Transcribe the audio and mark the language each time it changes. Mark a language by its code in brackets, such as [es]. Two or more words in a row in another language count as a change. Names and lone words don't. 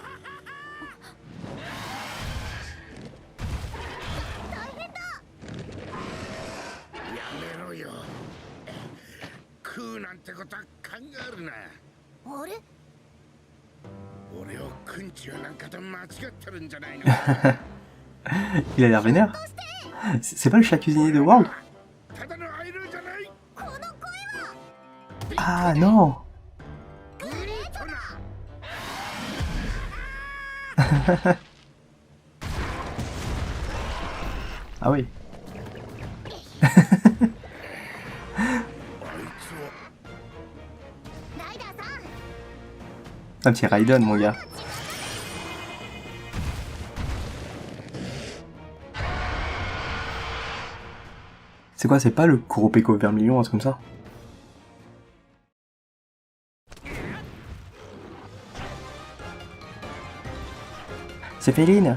[ja] 大変だ。やめろよ。食うなんてことは考えるな。あれ？俺を訓中なんかと間違ってるんじゃないの？ [fr] Il a l'air vénère. C'est pas le chat cuisinier de World? [ja] ただのアイルじゃない。この声は。 [fr] Ah non. [ja] グレートだ。 [fr] Ah oui. [ja] あいつはライダーさん。 [fr] Un petit Raiden, mon gars. C'est quoi, c'est pas le Kuropeko Vermilion, un truc comme ça? C'est Féline.